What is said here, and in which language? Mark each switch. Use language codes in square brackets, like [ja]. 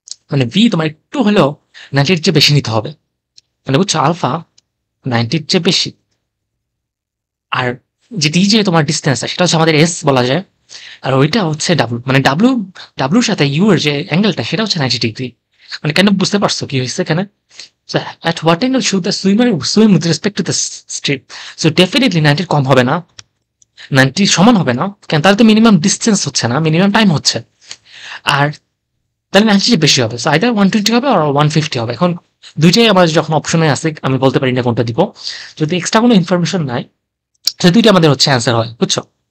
[bn] মানে ভি তোমার একটু হলেও 90-র চেয়ে বেশি নিতে হবে, মানে বুঝছো, আলফা 90-র চেয়ে বেশি। আর যে ডি যে তোমার ডিস্টেন্স সেটা হচ্ছে আমাদের এস বলা যায়, আর ওইটা হচ্ছে ডাব্লু, মানে ডাব্লুর সাথে ইউ এর যে অ্যাঙ্গেলটা সেটা হচ্ছে 90 ডিগ্রি। মানে কেন, বুঝতে পারছো কি হয়েছে এখানে? [en] So at what angle should the swimmer swim with respect to the strip? [bn] So definitely 90 কম হবে না, 90 সমান হবে না, কেন তাহলে তো মিনিমাম ডিস্টেন্স হচ্ছে না, মিনিমাম টাইম হচ্ছে। আর তাহলে 90 বেশি হবে। সো আইদার 120 হবে আর 150 হবে। এখন দুইটাই আমার যখন অপশনে আছে আমি বলতে পারি না কোনটা দিব। যদি এক্সট্রা কোনো ইনফরমেশন নাই, সে দুইটা আমাদের হচ্ছে অ্যান্সার হয়, বুঝছো?